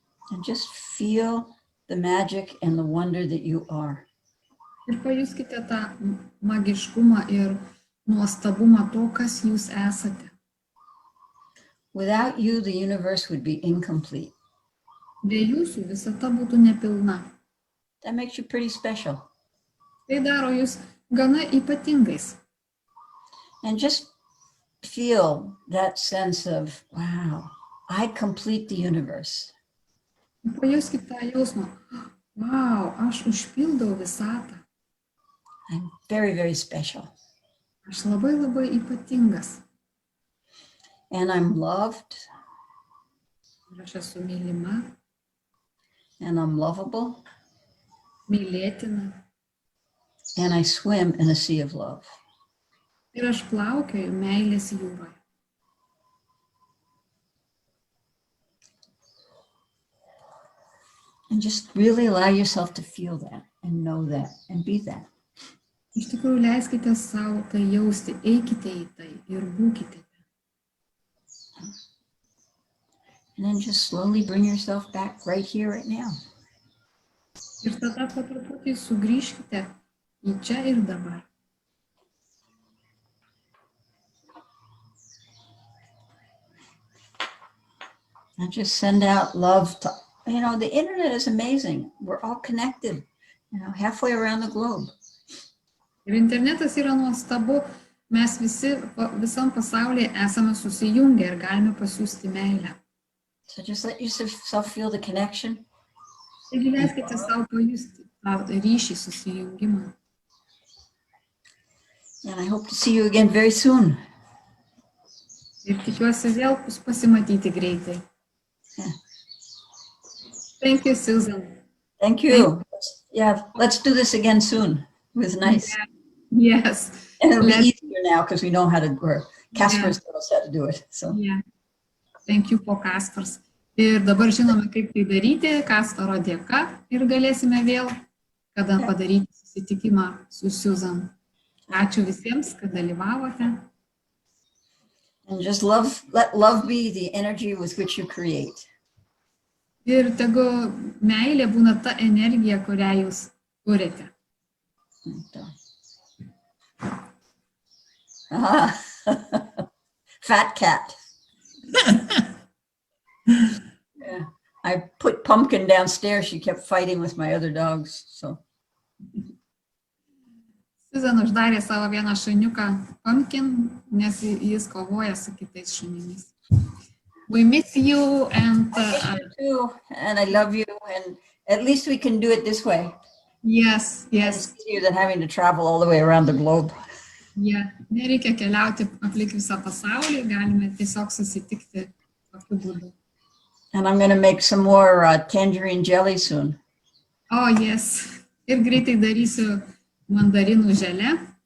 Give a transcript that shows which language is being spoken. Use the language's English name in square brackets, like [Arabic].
[English] And just feel the magic and the wonder that you are. [Lithuanian] Ir pajuskite tą magiškumą ir nuostabumą to, kas jūs esate. [English] Without you, the universe would be incomplete. [Lithuanian] Be jūsų visata būtų nepilna. [English] That makes you pretty special. [Lithuanian] Tai daro jūs gana ypatingais. [English] And just feel that sense of, wow, I complete the universe. [Lithuanian] Pajuskit tą jausmą. Wow, aš užpildau visatą. [English] I'm very, very special. [Lithuanian] Aš labai labai ypatingas. [English] And I'm loved. [Lithuanian] Ir aš esu mylima, [English] And I'm lovable. [Lithuanian] mylėtina. [English] And I swim in a sea of love. [Lithuanian] Ir aš plaukioju meilės jūroje. [English] And just really allow yourself to feel that and know that and be that. [Lithuanian] Iš tikrųjų, leiskite savo tai jausti, eikite į tai ir būkite. [English] And then just slowly bring yourself back right here, right now. [Lithuanian] Ir tada po truputį sugrįžkite į čia ir dabar. [English] And just send out love to, you know, the internet is amazing. We're all connected, you know, halfway around the globe. [Lithuanian] Ir internetas yra nuostabu, mes visi visam pasaulyje esame susijungę ir galime pasiųsti meilę. [English] So just let yourself feel the connection. [Lithuanian] Taigi leiskite savo pajusti tą ryšį, susijungimą. [English] And I hope to see you again very soon. [Lithuanian] Ir tikiuosi vėl pasimatyti greitai. [English] Yeah. Thank you, Susan. Thank you. Yeah, let's do this again soon. It was nice. Yeah. Yes. And it'll be easier now because we know how to, or Casper's Yeah. knows how to do it. So. Yeah. Thank you for Kaspers. [Lithuanian] Ir dabar žinome, kaip tai daryti, Kasparo dėka, ir galėsime vėl kada padaryti susitikimą su Susan. Ačiū visiems, kad dalyvavote. [English] And just let love be the energy with which you create. [Lithuanian] Ir tegu meilė būna ta energija, kurią jūs kuriate. [English] Ah, fat cat. Yeah. I put Pumpkin downstairs. She kept fighting with my other dogs. So. [Lithuanian] Susan uždarė savo vieną šuniuką Pumpkin, nes jis kovoja su kitais šunimis. [English] We miss you and I miss you too, and I love you, and at least we can do it this way. yes. It's easier than having to travel all the way around the globe. Yeah. [Lithuanian] Nereikia keliauti aplink visą pasaulį, galime tiesiog susitikti tokiu būdu. [English] And I'm going to make some more tangerine jelly soon. Oh, yes. [Lithuanian] Ir greitai darysiu mandarinų želę.